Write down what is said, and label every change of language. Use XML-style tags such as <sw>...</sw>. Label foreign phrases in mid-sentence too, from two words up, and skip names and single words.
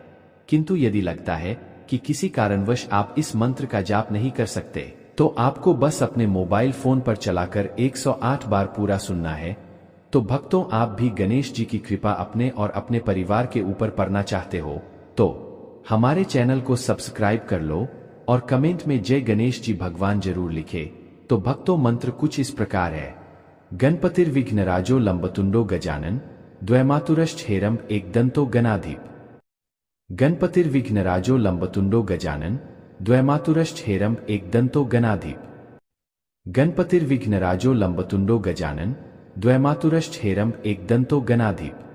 <hi>किंतु यदि लगता है कि किसी कारणवश आप इस मंत्र का जाप नहीं कर सकते तो आपको बस अपने मोबाइल फोन पर चलाकर 108 बार पूरा सुनना है। तो भक्तों, आप भी गणेश जी की कृपा अपने और अपने परिवार के ऊपर पड़ना चाहते हो तो हमारे चैनल को सब्सक्राइब कर लो और कमेंट में जय गणेश जी भगवान जरूर लिखे। तो भक्तों, मंत्र कुछ इस प्रकार है।</hi> <sa>गणपतिर्विघ्नराजो लंबतुंडो गजानन द्वैमातुरश्चेरम एकदंतो गणाधिप। गणपतिर्विघ्नराजो लंबतुंडो गजानन द्वैमातुरश्चेरम एकदंतो गणाधिप। गणपतिर्विघ्नराजो लंबतुंडो गजानन द्वैमातुरश्चेरम एकदंतो गणाधिप।</sa>